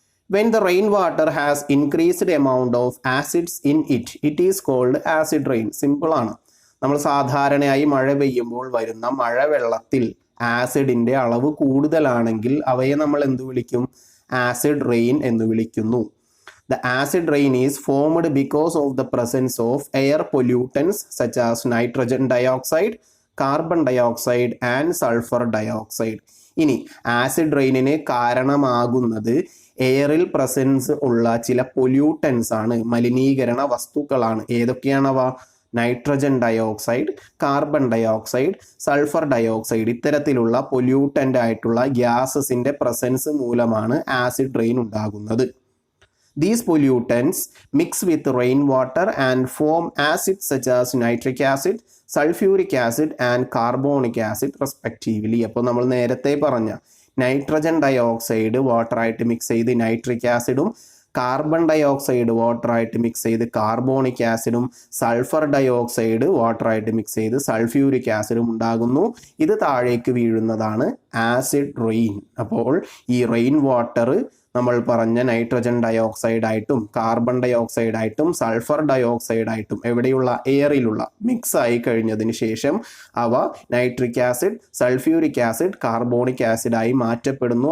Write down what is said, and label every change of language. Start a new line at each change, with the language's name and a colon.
English: When the rain water has increased amount of acids in it, it is called acid rain.
Malayalam: സിമ്പിളാണ്. നമ്മൾ സാധാരണയായി മഴ പെയ്യുമ്പോൾ വരുന്ന മഴവെള്ളത്തിൽ ആസിഡിൻ്റെ അളവ് കൂടുതലാണെങ്കിൽ അവയെ നമ്മൾ എന്ത് വിളിക്കും, ആസിഡ് റെയിൻ എന്ന് വിളിക്കുന്നു.
English: The acid rain is formed because of the presence of air pollutants such as nitrogen dioxide, carbon dioxide and sulfur dioxide.
Malayalam: ഇനി ആസിഡ് റെയിനിന് കാരണമാകുന്നത് എയറിൽ പ്രസൻസ് ഉള്ള ചില പൊല്യൂട്ടൻസ് ആണ്, മലിനീകരണ വസ്തുക്കളാണ്. ഏതൊക്കെയാണവ? Nitrogen dioxide, carbon dioxide, sulphur dioxide. ഇത്തരത്തിലുള്ള പൊല്യൂട്ടൻ്റ് ആയിട്ടുള്ള ഗ്യാസസിൻ്റെ പ്രസൻസ് മൂലമാണ് ആസിഡ് റെയിൻ ഉണ്ടാകുന്നത്.
English: These pollutants mix with rainwater and form acids such as nitric acid, sulfuric acid and carbonic acid respectively.
Malayalam: അപ്പോൾ നമ്മൾ നേരത്തെ പറഞ്ഞ നൈട്രജൻ ഡയോക്സൈഡ് വാട്ടറായിട്ട് മിക്സ് ചെയ്ത് nitric ആസിഡും കാർബൺ ഡൈ ഓക്സൈഡ് വാട്ടറായിട്ട് മിക്സ് ചെയ്ത് കാർബോണിക് ആസിഡും സൾഫർ ഡൈ ഓക്സൈഡ് വാട്ടറായിട്ട് മിക്സ് ചെയ്ത് sulphuric ആസിഡും ഉണ്ടാകുന്നു. ഇത് താഴേക്ക് വീഴുന്നതാണ് ആസിഡ് റെയിൻ. അപ്പോൾ ഈ റെയിൻ വാട്ടർ നമ്മൾ പറഞ്ഞ nitrogen dye ഓക്സൈഡായിട്ടും carbon dye ഓക്സൈഡായിട്ടും sulphur dye ഓക്സൈഡായിട്ടും എവിടെയുള്ള എയറിലുള്ള mix ആയി കഴിഞ്ഞതിന് ശേഷം അവ nitric acid, sulphuric acid, carbonic ആസിഡായി മാറ്റപ്പെടുന്നു.